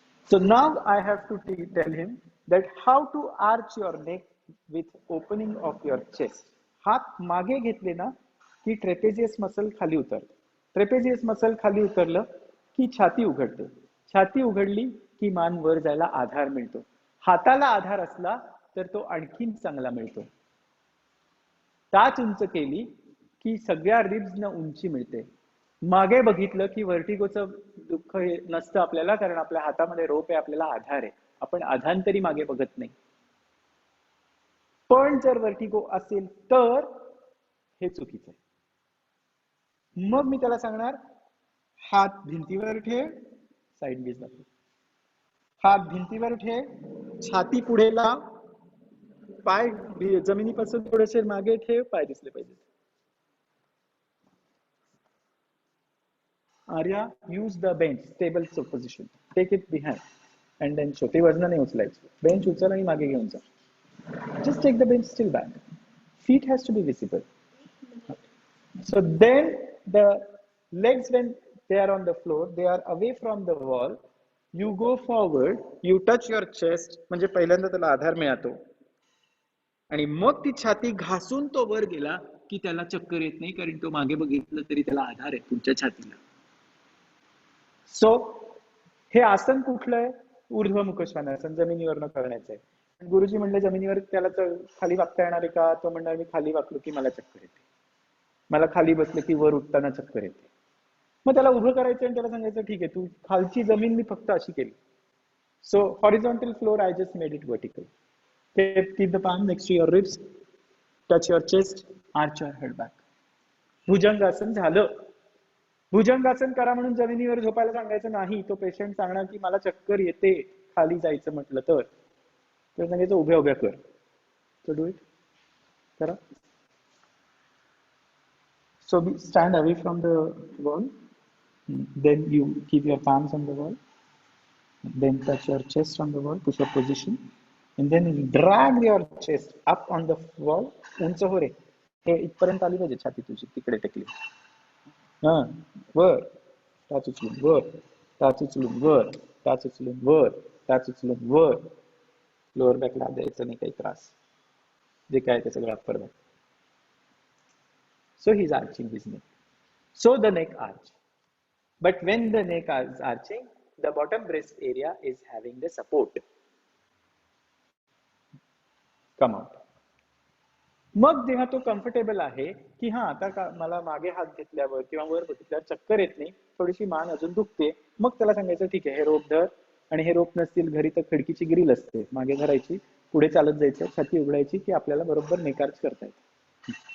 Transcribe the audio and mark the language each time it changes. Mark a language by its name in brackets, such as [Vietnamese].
[English] So now I have to tell him that how to arch your neck with opening of your chest. [Marathi] हात मागे घेतले ना की trapezius muscle खाली उतरते. ट्रेपेजियस मसल खाली उतरलं की छाती उघडते. छाती उघडली की मान वर जायला आधार मिळतो. हाताला आधार असला तर तो आणखीन चांगला मिळतो. टाच उंच केली की सगळ्या रिब्सना उंची मिळते. मागे बघितलं की व्हर्टिगोचं दुःख हे नसतं आपल्याला, कारण आपल्या हातामध्ये रोप आहे, आपल्याला आधार आहे. आपण आधांतरी मागे बघत नाही. पण जर व्हर्टिगो असेल तर हे चुकीचं आहे. मग मी त्याला सांगणार हात भिंतीवर ठेव, साईड गेज दाखव. हात भिंतीवर ठेव, छाती पुढे लाव, पाय जमिनीपासून थोडेसे मागे ठेव, पाय दिसले पाहिजे. [English] Arya, use the bench, stable position. Take it behind and then show. [Marathi] ते वजन नाही उचलायचं. बेंच उचल आणि मागे घेऊन जा. [English] Just take the bench still back. Feet has to be visible. So then the legs, when they are on the floor, they are away from the wall. You go forward, you touch your chest, [Marathi] म्हणजे पहिल्यांदा त्याला आधार मिळतो. आणि मग ती छाती घासून तो वर गेला की त्याला चक्कर येत नाही, कारण तो मागे बघितलं तरी त्याला आधार आहे तुमच्या छातीला. सो हे आसन कुठलं आहे? ऊर्ध्वमुख श्वानासन, जमिनीवरनं करण्याचं आहे. गुरुजी म्हणले जमिनीवर त्याला खाली वागता येणार आहे का? तो म्हणणार मी खाली वाकलो की मला चक्कर येते, मला खाली बसलं की वर उठताना चक्कर येते. मग त्याला उभं करायचं आणि त्याला सांगायचं ठीक आहे, तू खालची जमीन मी फक्त अशी केली. [English] So horizontal floor I just made it vertical. Keep the palm next to your ribs. Touch your chest, arch your head back. Bhujangasana झालं. [Marathi] भुजंगासन करा म्हणून जमिनीवर झोपायला सांगायचं नाही. तो पेशंट सांगणार की मला चक्कर येते खाली जायचं म्हटलं तर सांगायचं उभ्या उभ्या कर. [English] So do it. [Marathi] करा. [English] So stand away from the wall. Then you keep your palms on the wall. Then touch your chest on the wall, push up position. And then drag your chest up on the wall. [Marathi] उंच हो रे. हे इथपर्यंत आली पाहिजे छाती तुझी, तिकडे टेकली. हा, वर. टाच उचलून वर. टाच उचलून वर. टाच उचलून वर. टाच उचलून वर. लोअर बॅकला द्यायचं नाही काही त्रास. जे काय ते सगळं upper back. [English] So he's arching his neck. So the neck arch. But when the neck is arching, the bottom breast area is having the support. Come out. [Marathi] मग जेव्हा तो कम्फर्टेबल आहे की हा आता मला मागे हात घेतल्यावर किंवा वर बघितल्यावर चक्कर येत नाही, थोडीशी मान अजून दुखते, मग त्याला सांगायचं ठीक आहे हे रोप धर. आणि हे रोप नसतील घरी तर खिडकीची ग्रिल असते, मागे धरायची, पुढे चालत जायचं, छाती उघडायची की आपल्याला बरोबर नेक आर्च करता येते.